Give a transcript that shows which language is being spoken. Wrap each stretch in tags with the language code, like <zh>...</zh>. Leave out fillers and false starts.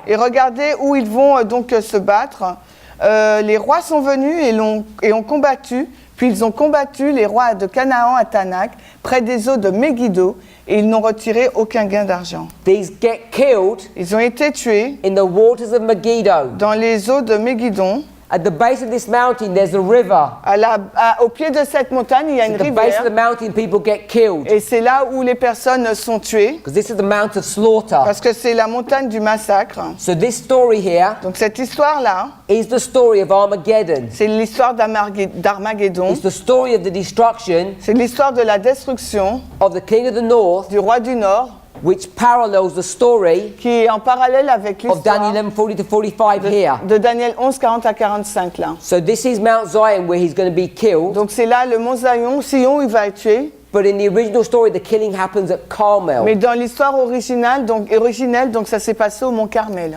<fr>Et regardez où ils vont donc se battre. Les rois sont venus et ont combattu. Puis ils ont combattu les rois de Canaan à Tanak, près des eaux de Megiddo, et ils n'ont retiré aucun gain d'argent.</fr> <en>These get killed</en> <fr>Ils ont été tués</fr> <en>in the waters of Megiddo.</en> <fr>dans les eaux de Megiddo.</fr> <en>At the base of this mountain, there's a river.</en> <fr>Au pied de cette montagne, il y a une</fr> <en>At the base of the</en> <fr>rivière.</fr> <en>mountain, people get killed.</en> <fr>Et c'est là où les personnes sont tuées,</fr> <en>Because this is the mount of slaughter.</en> <fr>parce que c'est la montagne du massacre.</fr> <en>So this story here</en> <fr>Donc cette histoire-là,</fr> <en>is the story of Armageddon.</en> <fr>c'est l'histoire d'Armageddon.</fr> <en>It's the story of the destruction</en> <fr>C'est l'histoire de la destruction</fr> <en>of the king of the north,</en> <fr>du roi du Nord,</fr> <en>which parallels the story</en> <fr>qui est en parallèle avec</fr> <en>of Daniel</en> <fr>l'histoire</fr> <en>11:40 to 45 here.</en> <fr>de Daniel 11, 40 à 45 là.</fr> <en>So this is Mount Zion where he's going to be killed.</en> <fr>Donc c'est là le mont Sion, il va être tué.</fr> <en>But in the original story, the killing happens at Carmel.</en> <fr>Mais dans l'histoire originale, donc ça s'est passé au mont Carmel.</fr>